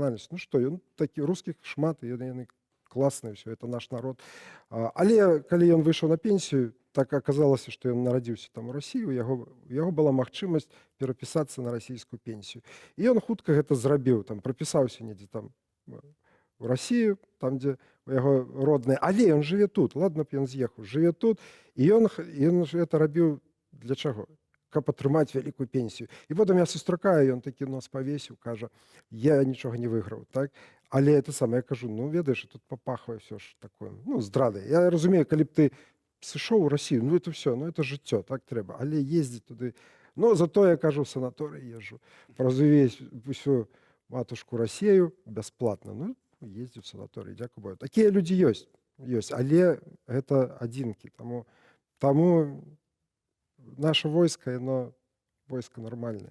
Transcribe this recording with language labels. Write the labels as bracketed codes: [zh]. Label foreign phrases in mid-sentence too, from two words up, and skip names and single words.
[be] Ну што, ён такі, рускіх шмат, яны класныя, [ru] все, это наш народ. [be] Але калі ён выйшаў на пенсію, так аказалася, што ён нарадзіўся там у Расіі, у яго была магчымасць перапісацца на расійскую пенсію. І ён хутка гэта зрабіў, там прапісаўся недзе там [ru] в Россию, там, где [be] яго родныя, але ён жыве тут, ладно б ён з'ехаў, жыве тут, і ён гэта рабіў для чаго? Каб атрымаць вялікую пенсію. І потым я сустракаю, ён такі нос павесіў, кажа, я нічога не выйграў, так? Але это самае, я кажу, ну, ведаеш, тут папахвае ўсё ж такое, ну, здрадай. Я разумею, калі б ты сышоў у Россию, ну, [ru] это все, [be] ну, это жыццё, так трэба. Але ездзіць туды, ну, зато я, кажу, [ru] в санаторый езжу. [be] Праз увесь усю [ru] матушку Россию [be] бясплатна. Ну, ездзіў [ru] в санаторый, [be] дзякуй Богу. Такія людзі ёсць, але гэта адзінкі. Таму наше войска, яно войска нармальнае.